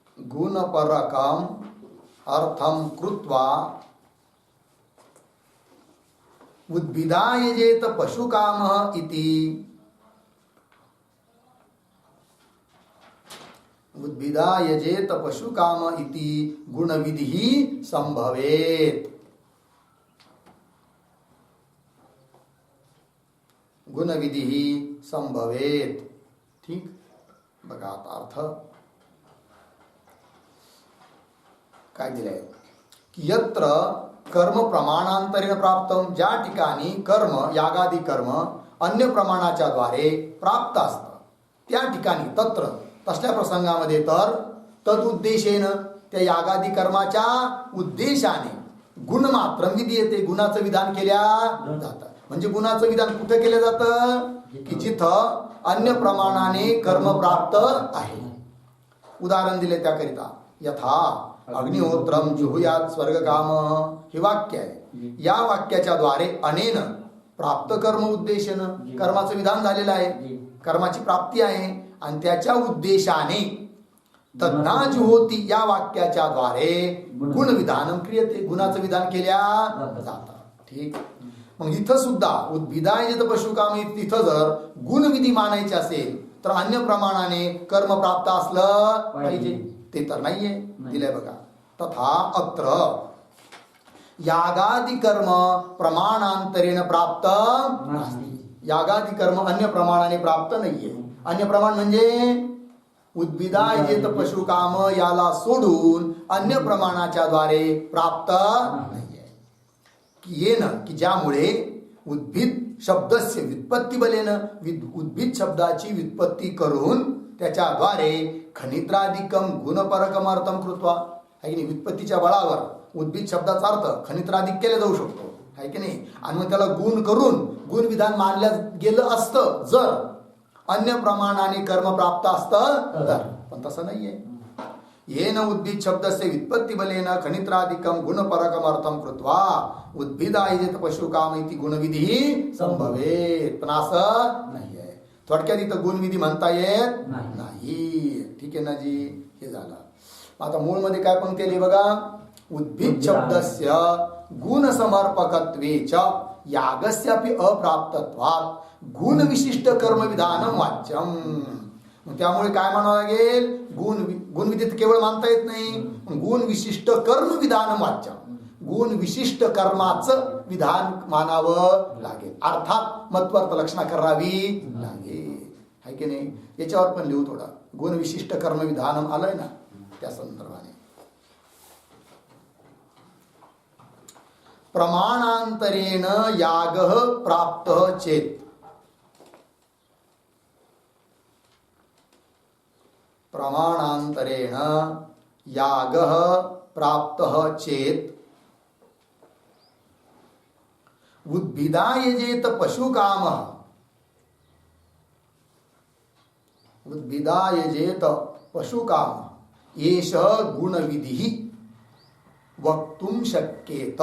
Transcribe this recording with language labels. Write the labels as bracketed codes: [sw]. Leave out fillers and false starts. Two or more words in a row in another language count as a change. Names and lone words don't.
[sa] गुणपरकम अर्थम कृत्वा उद्भिदायजेत पशुकामः इति उद्भिदायजेत पशुकाम इति गुणविधिः संभवेत. गुणविधिः संभवेत. [mr] ठीक, बघा आता अर्थ काय दिलंय की [sa] यत्र कर्म प्रमाणांतरेण प्राप्तम, [mr] ज्या ठिकाणी कर्म यागादी कर्म अन्य प्रमाणाच्या द्वारे प्राप्त असतं त्या ठिकाणी तत्र तसल्या प्रसंगामध्ये तर तदुद्देशेन त्या यागादी कर्माच्या उद्देशाने [sa] गुणमात्र विधीयते, [mr] गुणाचं विधान केल्या जातं. म्हणजे गुणाचं विधान कुठे केलं जातं की जिथं अन्य प्रमाणाने कर्म प्राप्त आहे. उदाहरण दिले त्याकरिता [sa] यथा अग्निहोत्रम जुहुयात स्वर्गकाम [mr] हे वाक्य आहे. या वाक्याच्या द्वारे [sa] अनेन प्राप्त कर्म उद्देशन, [mr] कर्माचं विधान झालेलं आहे, कर्माची प्राप्ती आहे आणि त्याच्या उद्देशाने [sa] तद्ना जुहोती [mr] या वाक्याच्या द्वारे [sa] गुण विधान क्रियते, [mr] गुणाचं विधान केल्या जातं. ठीक, मग इथं सुद्धा [sa] उद्भिदायजेत पशुकाम, [mr] तिथं जर गुणविधी मानायचे असेल तर अन्य प्रमाणाने कर्म प्राप्त असलं पाहिजे, ते तर नाहीये दिलंय बघा. [sa] तथा अत्र यागादी कर्म प्रमाणांतरेण प्राप्त नास्ति. [mr] यागादी कर्म अन्य प्रमाणाने प्राप्त नाहीये. अन्य प्रमाण म्हणजे [sa] उद्भिदायजेत पशुकाम [mr] याला सोडून अन्य प्रमाणाच्या द्वारे प्राप्त नाहीये. येन की ज्यामुळे [sa] उद्भिद शब्दस्य व्युत्पत्ती बलेन, [mr] उद्भिद शब्दाची व्युत्पत्ती करून त्याच्याद्वारे [sa] खनित्रादिकम गुणपरकम अर्थम कृत्वा, [mr] आहे की नाही, व्युत्पत्तीच्या बळावर उद्भिद शब्दाचा अर्थ खनित्रादिक केला जाऊ शकतो, आहे की नाही, आणि मग त्याला गुण करून गुण विधान मानलं गेलं असतं जर अन्य प्रमाणाने कर्म प्राप्त असतं तर, पण तसं नाहीये. [sa] येन उद्भिद शब्दस्य व्युत्पत्ती बलेन खनित्रादिकम गुणपरकम अर्थम कृत्वा उद्भिदायजेत पशुकाम इति गुणविधी संभवेत. [mr] पण असं नाहीये. थोडक्यात इथं गुणविधी म्हणता येत नाही. ठीक आहे ना जी, हे झालं. आता मूळ मध्ये काय पंक्ती आली बघा, [sa] उद्भिद शब्दस्य गुण समर्पकत्वे च यागस्यापि अप्राप्तत्वात् गुण विशिष्ट कर्म विधानम वाच्यम. [mr] त्यामुळे काय म्हणावं लागेल, गुणविधित केवळ मानता येत नाही, [sa] गुण विशिष्ट कर्म विधानम वाच्यम, [mr] गुण विशिष्ट कर्माचं विधान मानावं लागेल, अर्थात मत्वर्थ लक्षणा करावी लागेल, है की नाही. याच्यावर पण लिहू थोडा, [sa] गुण विशिष्ट कर्म विधानम [mr] आलंय ना त्या संदर्भाने. [sa] प्रमाणांतरेण याग प्राप्त चेत, प्रमाणांतरेण याग प्राप्त चेत उद्भिदायजेत पशुकाम, उद्भिदायजेत पशुकाम एष गुणविधिः वक्तुं शक्येत.